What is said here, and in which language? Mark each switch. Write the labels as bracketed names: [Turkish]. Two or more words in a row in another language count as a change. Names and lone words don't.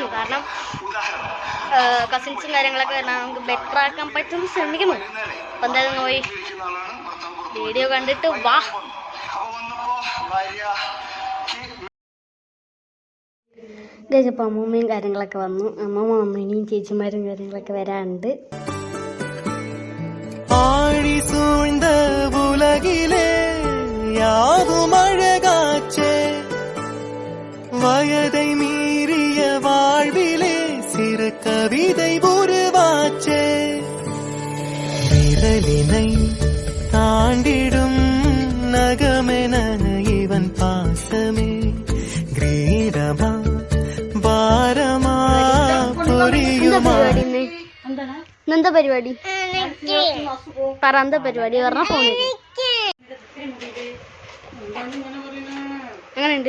[Malayalam] കാരണം കസിൻസും കാര്യങ്ങളൊക്കെ വരണം, നമുക്ക് ബെറ്റർ ആക്കാൻ പറ്റുമെന്ന് ശ്രമിക്കുന്നു. അപ്പം എന്തായാലും പോയി വീഡിയോ കണ്ടിട്ട് വാ. ഗജപ്പം അമ്മൂമ്മയും കാര്യങ്ങളൊക്കെ വന്നു. അമ്മമ്മയും ചേച്ചിമാരും കാര്യങ്ങളൊക്കെ വരാനുണ്ട്. [Tamil] ஆழி சூழ்ந்த உலகிலே யாவும் அழகாச்சே, வயதை மீறிய வாழ்விலே சிறு கவிதை உருவாச்சே, விரலினை தாண்டிடும் நகமென இவன் பாசமே கிரீடமா பாரமா பொரியுமா. [Malayalam] എന്താ പരിപാടി? പറ, എന്താ പരിപാടി? പറഞ്ഞ ഫോണിൽ എങ്ങനെയുണ്ട്?